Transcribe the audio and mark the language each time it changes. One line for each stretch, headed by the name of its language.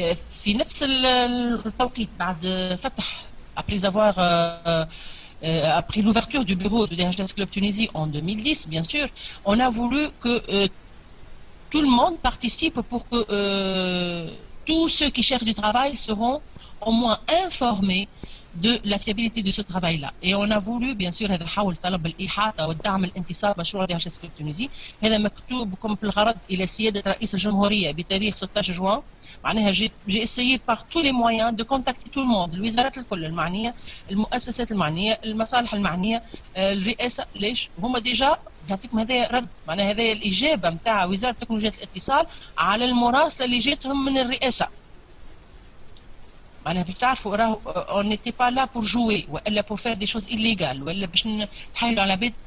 Arabic: في نفس التوقيت بعد فتح après avoir
French: après l'ouverture du bureau de DHS Club Tunisie en 2010, bien sûr, on a voulu que tout le monde participe pour que tous ceux qui cherchent du travail seront au moins informés de la fiabilité de ce travail-là. Et on a voulu, bien sûr,
Arabic: هذا حول طلب الإحاطة والدعم الانتصاب مشروع DHS Club Tunisie. هذا مكتوبكم في الغرض إلى سيادة رئيس الجمهورية بتاريخ 16 جوان.
French: معناها j'ai essayé par tous les moyens de contacter tout le monde،
Arabic: الوزارات الكل المعنية، المؤسسات المعنية، المصالح المعنية، الرئاسة. ليش؟ هما ديجا نعطيكم هذا رد، معناها هذا الإجابة نتاع وزارة تكنولوجيا الاتصال على المراسلة اللي جاتهم من الرئاسة. معناها باش تعرفوا راهو
French: اون نيتي با لا بور جوي والا بور فير دي شوز إليغال
Arabic: ولا باش نتحايلوا على عباد.